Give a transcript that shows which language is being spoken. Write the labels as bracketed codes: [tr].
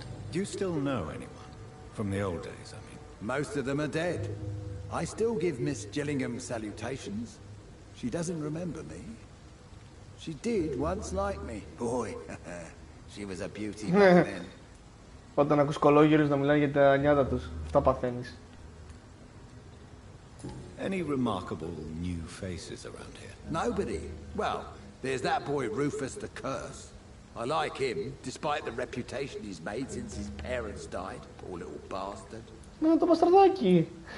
[en] Do you still know anyone? From the old days, I mean. Most of them are dead. I still give Miss Gillingham salutations. She doesn't remember me. She did once like me. Boy, she was a beauty back then. [el] Όταν ακούς κολόγερους να μιλάνε για τα νιάτα τους, αυτά παθαίνεις. [en] Any remarkable new faces around here? Nobody. Well, there's that boy Rufus the Curse. I like him, despite the reputation he's made since his parents died. Poor little bastard. [el] Ναι, το μπασταρδάκι.